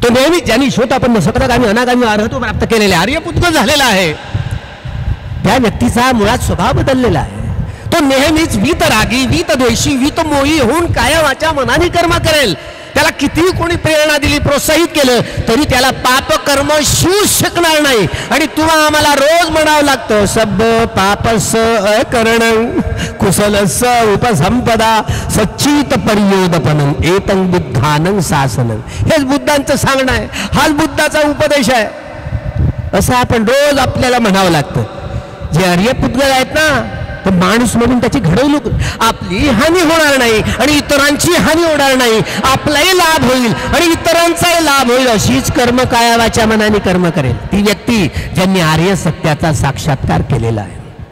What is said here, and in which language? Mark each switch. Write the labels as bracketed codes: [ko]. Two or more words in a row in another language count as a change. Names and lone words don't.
[mr] तो नेहमी ज्यांनी शोतापन्न सतरागामी अनागामी अर्हत्व प्राप्त केलेले आर्यपुत्र झालेला आहे, त्या व्यक्तीचा मुळात स्वभाव बदललेला आहे. तो नेहमीच वीतरागी, वीतद्वेषी, वीतमोही होऊन काया वाचा मनाने कर्म करेल. त्याला कितीही कोणी प्रेरणा दिली, प्रोत्साहित केलं, तरी त्याला पाप कर्म शिवू शकणार नाही. आणि तुला आम्हाला रोज म्हणावं लागतं, [pi] सब पापस अकरणं कुशलस उपसंपदा सच्चित परियोदपनं एतं बुद्धानं शासनं. [mr] हेच बुद्धांचं सांगणं आहे, हाच बुद्धाचा उपदेश आहे. असं आपण रोज आपल्याला म्हणावं लागतं. जे आर्यपुत्र आहेत ना, तर माणूस म्हणून त्याची घडवणूक, आपली हानी होणार नाही आणि इतरांची हानी होणार नाही, आपलाही लाभ होईल आणि इतरांचाही लाभ होईल, अशीच कर्म काया वाचा मनाने कर्म करेल ती व्यक्ती ज्यांनी आर्य सत्याचा साक्षात्कार केलेला आहे.